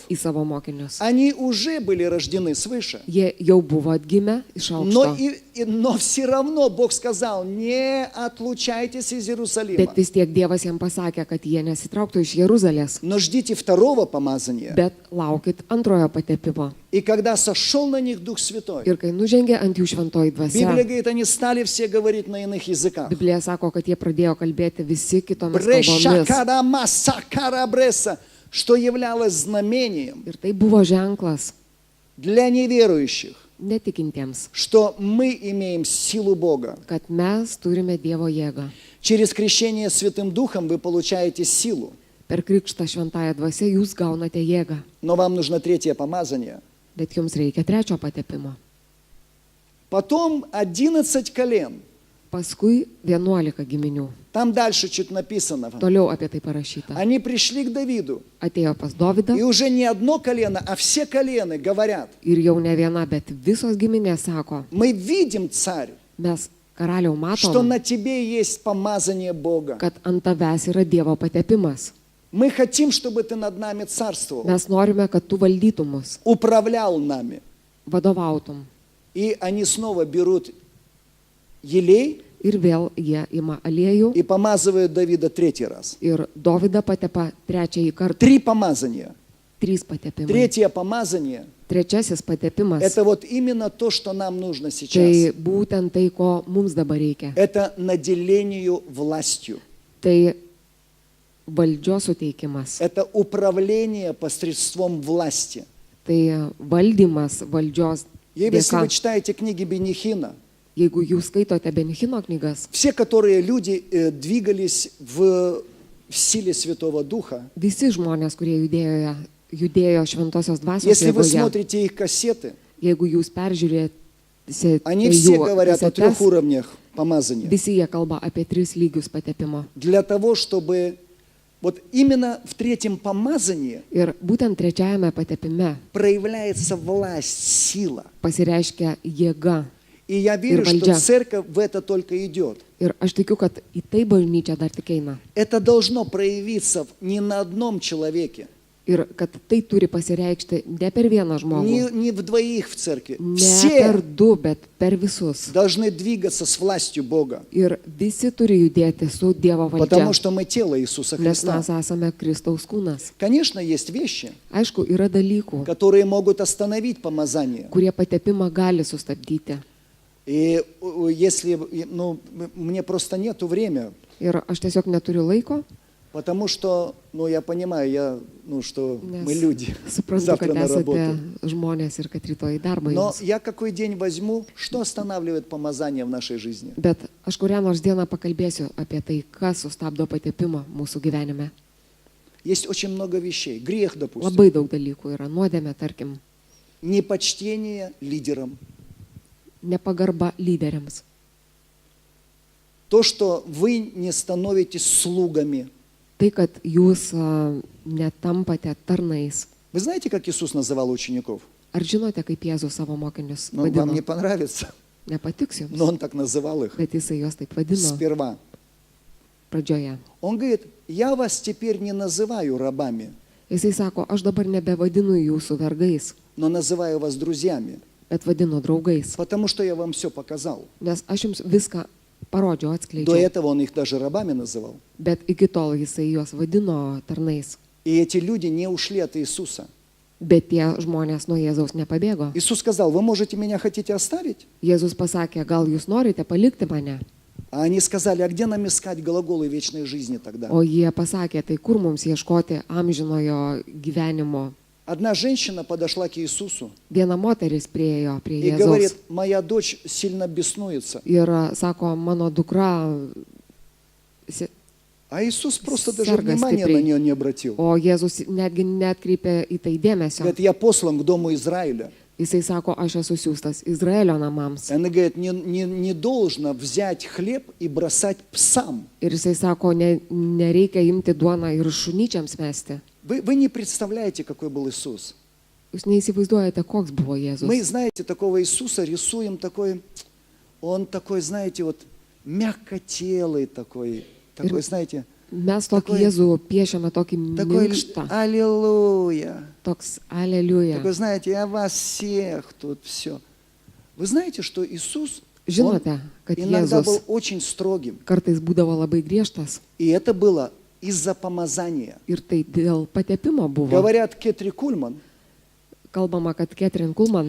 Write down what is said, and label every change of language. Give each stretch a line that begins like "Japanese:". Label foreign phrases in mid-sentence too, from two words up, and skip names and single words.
Lithuanian: į savo mokinius.
Russian: Они уже были rождены свыше.
Lithuanian: Jie jau buvo atgimę iš
Russian: Но,
Lithuanian: aukšto.
Russian: но все равно Бог сказал, не отлучайтесь из Иерусалима,
Lithuanian: Bet vis tiek Dievas jam pasakė, kad jie nesitrauktų iš Jeruzalės,
Russian: но ждите второго помазания.
Lithuanian: bet laukit antrojo patepimo.
Russian: И когда сошел на них Дух Святой,
Lithuanian: Ir kai nužengė ant jų šventoji dvasia,
Russian: Библия говорит, они стали все говорить на иных языках.
Lithuanian: Biblija sako, kad jie pradėjo kalbėti visi kitomis kalbomis.
Russian: Брешакарама сакарабреса, что являлось знамением
Lithuanian: Ir tai buvo ženklas
Russian: для неверующих,
Lithuanian: netikintiems,
Russian: что мы имеем силу Бога.
Lithuanian: kad mes turime Dievo jėgą.
Russian: Через крещение Святым Духом вы получаете силу,
Lithuanian: Per krikštą šventąją dvasę jūs gaunate jėgą,
Russian: но вам нужно третье помазание.
Lithuanian: bet jums reikia trečio patepimo.
Russian: Потом 11 колен.
Lithuanian: Paskui 11 giminių.
Russian: Там дальше чуть написано.
Lithuanian: Toliau apie tai parašyta.
Russian: Они пришли к Давиду,
Lithuanian: Atėjo pas Dovydą
Russian: и уже не одно колено, а все колены говорят,
Lithuanian: ir jau ne viena, bet visos giminės sako,
Russian: мы видим, царь,
Lithuanian: mes karaliau
Russian: что
Lithuanian: matom,
Russian: на тебе есть помазание Бога.
Lithuanian: kad ant tavęs yra Dievo patepimas.
Russian: Мы хотим, чтобы ты над нами царствовал,
Lithuanian: Mes norime, kad tu valdytum mus,
Russian: управлял нами.
Lithuanian: vadovautum.
Russian: И они снова берут елей
Lithuanian: Ir vėl jie ima aliejų
Russian: и помазывают Давида третий раз.
Lithuanian: ir Dovydą patepa trečiąjį kartą.
Russian: 3 помазания.
Lithuanian: 3 patepimai.
Russian: Третье помазание
Lithuanian: Trečiasis – patepimas.
Russian: это вот именно то, что нам нужно
Lithuanian: Tai
Russian: сейчас.
Lithuanian: būtent tai, ko mums dabar reikia.
Russian: Это наделению властью.
Lithuanian: Tai valdžios suteikimas.
Russian: Это управление посредством власти.
Lithuanian: Tai valdymas valdžios
Russian: Если вы
Lithuanian: dėka.
Russian: читаете книги Бенихина,
Lithuanian: Jeigu jūs skaitote Benchino knygas,
Russian: все, которые люди двигались в силе Святого Духа,
Lithuanian: visi žmonės, kurie judėjo šventosios dvasios
Russian: если вы
Lithuanian: jėgoje,
Russian: смотрите их кассеты,
Lithuanian: jeigu jūs peržiūrėsite
Russian: они все
Lithuanian: jų
Russian: говорят о 3
Lithuanian: kasetes,
Russian: уровнях помазания.
Lithuanian: visi jie kalba apie 3 lygius patepimo.
Russian: Для того, чтобы вот именно в третьем помазании
Lithuanian: Ir būtent trečiajame patepime
Russian: проявляется власть, сила.
Lithuanian: pasireiškia jėga.
Russian: И я верю, что
Lithuanian: вальдя.
Russian: церковь в это только идет.
Lithuanian: Ir aš tikiu, kad į tai bažnyčia dar tik eina.
Russian: Это должно проявиться не на одном человеке,
Lithuanian: Ir kad tai turi pasireikšti ne per vieną žmogų,
Russian: не в двоих в церкви.
Lithuanian: ne
Russian: Все
Lithuanian: per 2, bet per visus.
Russian: должны двигаться с властью Бога,
Lithuanian: Ir visi turi judėti su Dievo
Russian: потому
Lithuanian: valdžia,
Russian: что мы тело Иисуса
Lithuanian: nes
Russian: Христа.
Lithuanian: mes esame Kristaus kūnas.
Russian: Конечно, есть вещи,
Lithuanian: Aišku, yra dalykų,
Russian: которые могут остановить помазание.
Lithuanian: kurie patepimą gali sustabdyti.
Russian: И если, ну, мне просто нету времени,
Lithuanian: Ir aš tiesiog neturiu laiko,
Russian: потому что, ну, я понимаю, что мы
Lithuanian: nes
Russian: люди,
Lithuanian: suprantu,
Russian: завтра
Lithuanian: kad
Russian: на
Lithuanian: esate
Russian: работу.
Lithuanian: žmonės ir kad rytoj į darbą
Russian: Но
Lithuanian: jums.
Russian: я какой день возьму, что останавливает помазание в нашей жизни?
Lithuanian: Bet aš kurią nors dieną pakalbėsiu apie tai, kas sustabdo patepimą mūsų gyvenime.
Russian: Есть очень много вещей. Грех, допустим.
Lithuanian: Labai daug dalykų yra. Nuodėmė, tarkim,
Russian: Непочтение лидерам.
Lithuanian: nepagarba lyderiams.
Russian: То, что вы не становитесь слугами.
Lithuanian: Tai, kad jūs netampate tarnais.
Russian: Вы знаете, как Иисус называл учеников?
Lithuanian: Ar žinote, kaip Jėzus savo mokinius
Russian: Ну, вам
Lithuanian: vadino?
Russian: не понравится,
Lithuanian: Nepatiks jums,
Russian: но Он так называл их
Lithuanian: bet jisai juos taip vadino
Russian: сперва.
Lithuanian: pradžioje.
Russian: Он говорит, я вас теперь не называю рабами,
Lithuanian: Jisai sako, aš dabar nebevadinu jūsų vergais,
Russian: но называю вас друзьями,
Lithuanian: bet vadinu draugais,
Russian: потому что я вам все показал.
Lithuanian: nes aš jums viską parodžiau,
Russian: До
Lithuanian: atskleidžiau.
Russian: этого Он их даже рабами называл.
Lithuanian: Bet iki tol jisai juos vadino tarnais.
Russian: И эти люди не ушли от Иисуса.
Lithuanian: Bet tie žmonės nuo Jėzaus nepabėgo.
Russian: Иисус сказал, вы можете меня хотите оставить?
Lithuanian: Jėzus pasakė, gal jūs norite palikti mane?
Russian: А они сказали, а где нам искать глаголы вечной жизни тогда?
Lithuanian: O jie pasakė, tai kur mums ieškoti amžinojo gyvenimo?
Russian: Одна женщина подошла к Иисусу
Lithuanian: Viena moteris priejo prie
Russian: и говорит,
Lithuanian: Jėzaus
Russian: моя дочь сильно беснуется.
Lithuanian: ir sako, mano dukra,
Russian: А Иисус просто даже Серго внимания степрей. на нее не обратил.
Lithuanian: o Jėzus netgi netkreipė į tai dėmesio.
Russian: Говорит, я послан к дому Израиля,
Lithuanian: Jisai sako, aš esu siūstas Izraelio namams.
Russian: И она говорит, не должно взять хлеб и бросать псам.
Lithuanian: Ir jisai sako, nereikia imti duoną ir šunyčiams mesti.
Russian: Вы не представляете, какой был Иисус.
Lithuanian: Jūs neįsivaizduojate, koks buvo Jėzus.
Russian: Мы, знаете, такого Иисуса рисуем такой, он такой, знаете, вот мягкотелый такой, знаете,
Lithuanian: Mes tokį
Russian: Такой-
Lithuanian: Jėzų piešiame tokį
Russian: такой
Lithuanian: minkštą,
Russian: аллилуйя.
Lithuanian: toks aleliuja.
Russian: Такой, знаете, я вас всех тут все. Вы знаете, что Иисус, он
Lithuanian: Žinote, kad
Russian: иногда был
Lithuanian: Jėzus
Russian: очень строгим.
Lithuanian: kartais būdavo labai griežtas
Russian: И это было из-за помазания.
Lithuanian: ir tai dėl patepimo buvo.
Russian: Говорят, Кетри Кульман,
Lithuanian: Kalbama, kad Ketrin Kulman